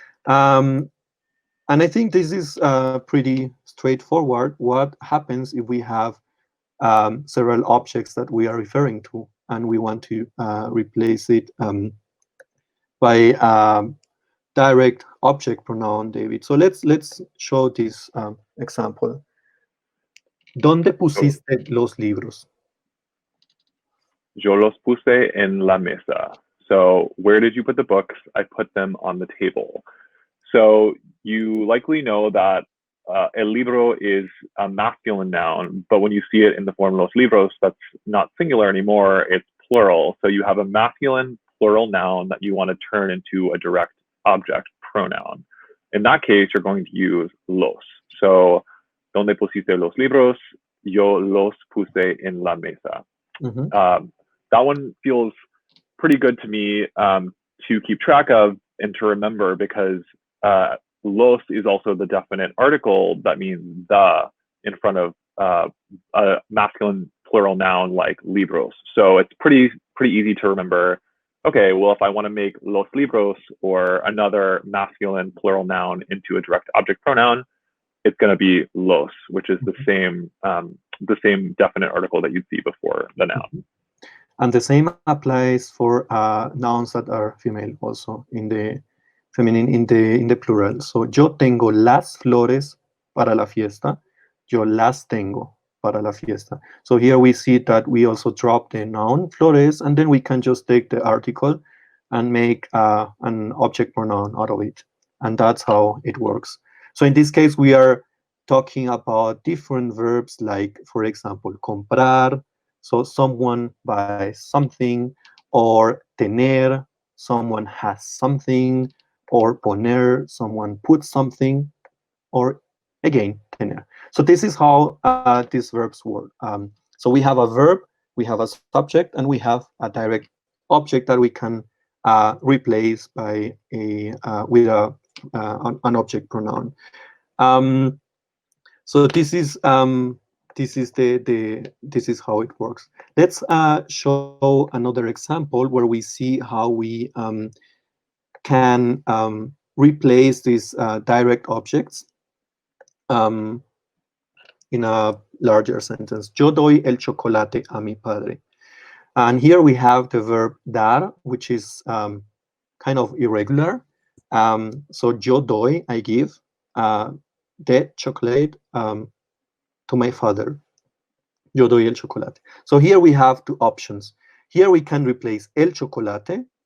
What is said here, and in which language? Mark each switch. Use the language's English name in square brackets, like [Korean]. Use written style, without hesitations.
[English] And I think this is pretty straightforward. What happens if we have several objects that we are referring to and we want to replace it by direct object pronoun, David? So let's show this example. [Spanish] ¿Dónde pusiste los libros? Yo los puse en la mesa. [English] So where did you put the books? I put them on the table. So you likely know that el libro is a masculine noun, but when you see it in the form los libros, that's not singular anymore, it's plural. So you have a masculine plural noun that you want to turn into a direct object pronoun. In that case, you're going to use los. [Spanish] So, ¿dónde pusiste los libros? Yo los puse en la mesa. [English] That one feels pretty good to me to keep track of and to remember, because los is also the definite article that means the in front of a masculine plural noun like libros. So it's pretty easy to remember. Okay, well, if I want to make los libros or another masculine plural noun into a direct object pronoun, it's going to be los, which is the same definite article that you'd see before the noun. And the same applies for nouns that are female also in the feminine, in the plural. [Spanish] So yo tengo las flores para la fiesta. Yo las tengo para la fiesta. [English] So here we see that we also drop the noun flores, and then we can just take the article and make an object pronoun out of it. And that's how it works. So in this case, we are talking about different verbs like, for example, comprar, so someone buys something, or tener, someone has something, or poner, someone puts something, or again, tener. So this is how these verbs work. So we have a verb, we have a subject, and we have a direct object that we can replace by with an object pronoun. So this is this is how it works. Let's show another example where we see how we can replace these direct objects in a larger sentence. [Spanish] Yo doy el chocolate a mi padre. [English] And here we have the verb dar, which is kind of irregular. So [Spanish] yo doy, [English] I give the chocolate to my father. [Spanish] Yo doy el chocolate. [English] So here we have two options. Here we can replace el chocolate.